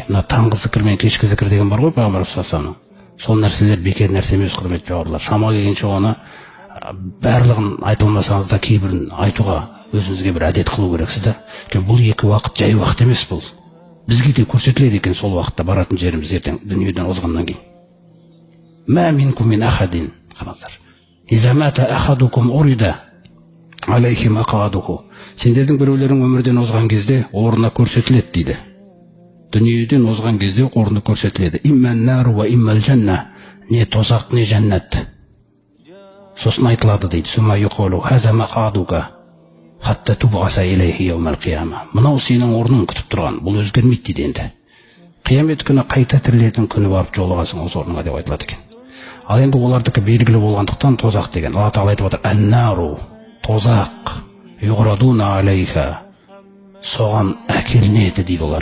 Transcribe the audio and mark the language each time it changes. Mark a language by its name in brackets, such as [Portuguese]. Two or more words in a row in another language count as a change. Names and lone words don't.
[Kazakh] Мына таңғы зікір мен кешкі зікір деген бар ғой Пайғамбар саллаллаху. Сол нәрселер бекер нәрсе емес, құрметті бауырлар. Шама келгенше оны барлығын айтылмасаңыз да кейбірін айтуға өзіңізге бір әдет қылу керексіз да. Бұл 2 уақыт жай уақыт емес бұл. Бізге де көрсетіледі екен сол уақытта баратын жеріміз ертең дүниеден озғаннан кейін. [Arabic] ما منكم من أحد, қараңыздар. إذا مات أحدكم عرض عليه مقعده. [Kazakh] Сендердің біреулерің өмірден озған кезде орнына көрсетіледі дейді. Дүниеден озған кезде орны көрсетіледі. [Arabic] إما النار وإما الجنة. [Kazakh] Не тозақ, не жәннат. Сосын айтылады дейді. [Arabic] ثم يقال هذا مقعدك حتى تبعث إليه يوم القيامة. [Kazakh] Мынау сенің орның күтіп тұрған. Бұл өзгермейді дейді енді. Қиямет күні қайта тірілетін күні барып жолығасың осы орынға деп айтылады екен. Ал енді олардікі белгілі болғандықтан тозақ деген. Алла тағала айтып отыр: «Ан-нару», тозақ, [Arabic] يعرضون عليها, [Kazakh] соған әкелінеді дейді олар.